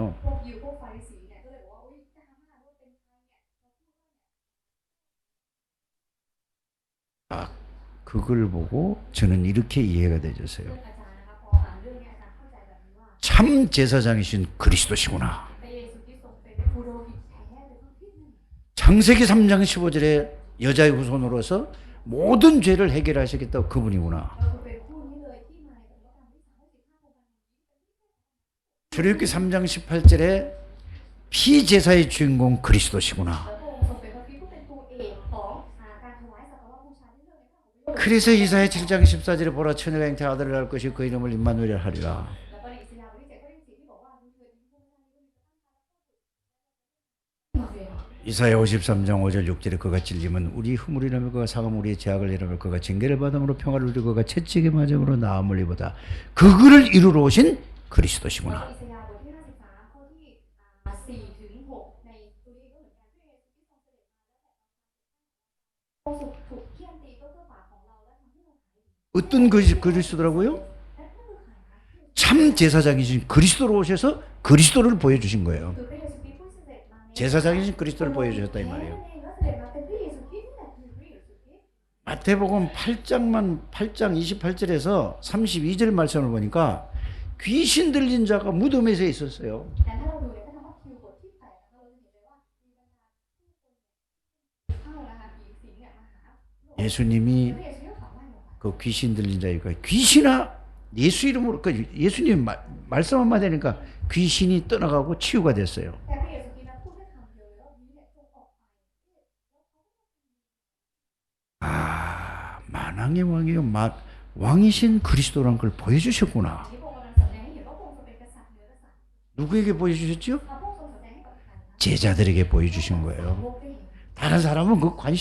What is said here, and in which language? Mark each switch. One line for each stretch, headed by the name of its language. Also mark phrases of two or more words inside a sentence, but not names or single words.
Thai: พวกยิวพวกฟาริสีเนี่ยก็เลยบอกว่าอุ๊ยจะทำให้ว่าเป็นใครเนี่ยเราพูดว่าเนี่ย
Korean: 아, 그걸 보고 저는 이렇게 이해가 되졌어요.
Thai: เพื่อนอาจารย์นะคะพออ่านเรื่องนี้อาจารย์เข้าใจแบบนี้ว่า
Korean: 참 제사장이신 그리스도시구나.
Thai: พระเยซูคริสต์ทรงเป็นปุโรหิตแท้เป็นพระคริสต์นั่น
Korean: 창세기 3장 15절에 여자의 후손으로서 모든 죄를 해결하시겠다고 그분이구나.
Thai: เราคือเป็นผู้นี้เลยที่มาในพระธรรมที่3 15 องค์
Korean: 출애굽기 3장 18절에 피제사의 주인공 그리스도시구나.
Thai: แล้วพระองค์ทรงเป็นพระคริสต์ผู้เป็นตัวเอกของการถวายสักการะบูชาในเรื่องในพระองค์
Korean: 그래서 이사야 7장 14절에 보라 처녀가 잉태 아들을 낳을 것이 그 이름을 임마누엘 하리라.
Thai: แล้วก็ในอิสยาห์บทที่7ข้อที่4ที่บอกว่าดูเถิดพระองค์ท่านนี้ก็มีพระตั้งครรภ์
Korean: 이사야 53장 5절 6절에 그가 찔림은 우리 허물이라며 그가 상함 우리의 죄악을 이라며 그가 징계를 받음으로 평화를 누리고 그가 채찍에 맞음으로 나음을 입었다. 그거를 이루러 오신
Thai: แล้วก็
Korean: 그리스도시구나.
Thai: อิสยาห์บทที่53ข้อที่4ถึง6ในตัวนี้ก็เหมือนกันพระเยซูคริสต์ทรงเสด็จมาแล้วแต่ถูกเฆี่ยนตีก็เพื่อบาปของเราและทำให้เราหายดี
Korean: 어떤 그리스도라고요?
Thai: และนั่นคือใครคะ
Korean: 참 제사장이신 그리스도로 오셔서 그리스도를 보여주신 거예요.
Thai: คือพระเยซูคริสต์ผู้เสด็จมาใน
Korean: 제사장이신 그리스도를 보여주셨다 이
Thai: แท้
Korean: 말이에요.
Thai: นั่นเองก็เสด็จมาเป็นพระเยซูคริสต์นี่แหละคือพระเยซูคริสต์
Korean: 마태복음 8장 28절에서 32절 말씀을 보니까 귀신 들린 자가 무덤에서 있었어요.
Thai: แต่ถ้าเราดูในพระธรรมมัทธิวบทที่8นะคะเราจะเห็นเลยว่ามีบรรดาผู้คนเข้านะคะผีสิงเนี่ยมาหาพระ
Korean: 예수님이
Thai: เยซูก็ถามว่าอย่างไร
Korean: 그 귀신 들린 자니까 귀신아 예수 이름으로 그 예수님 말씀 한마디 하니까 귀신이 떠나가고 치유가 됐어요.
Thai: แต่พระเยซูคริสต์นั้นพูดแค่คำเดียวเลยว่าผีเนี่ยจงออกไป
Korean: 아 만왕의 왕이요 왕이신 그리스도란 걸 보여주셨구나.
Thai: ที่พระองค์กำลังแสดงให้เห็นว่าพระองค์ทรงเป็นกษัตริย์เหนือกษัตริย์
Korean: 누구에게 보여주셨죠?
Thai: พระองค์ทรงแสดงให้กับใครคะ
Korean: 제자들에게 보여주신
Thai: โล
Korean: 거예요.
Thai: กได้เห็น
Korean: 다른 사람은 그 관심